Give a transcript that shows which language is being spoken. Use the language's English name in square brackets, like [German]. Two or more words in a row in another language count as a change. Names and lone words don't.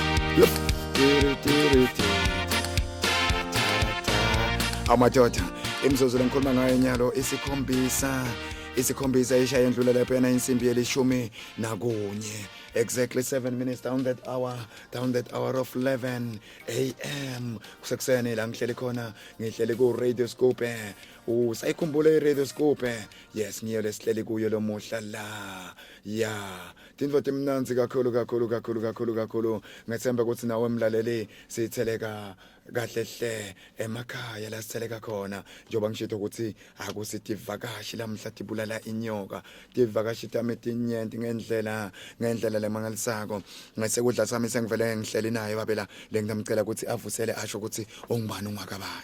[Swati] amadoda imzuzu lengikhuluma ngayo nyalo isikhombisa ishaya endlula lapha yena insimbi yelishumi nakunye [English] exactly 7 minutes down that hour of 11 [Swati] am kusekuseni la ngihleli khona ngihleli ku Radio Scoop usayikhumbula iRadio Scoop yes ngiyo lesihleli kuyo lo muhla la tindvo timnanzi kakhulu ngethemba ukuthi nawe mlaleli sitheleka kahle hle emakhaya la sitheleka khona njoba ngishito ukuthi akusitivakashi lamhla tibulala inyoka tivakashi tami tinyenti ngendlela lemangalisako ngesekudla sami sengivele ngihleli naye babela lengitamcela ukuthi avusele asho ukuthi ongubani ungakabani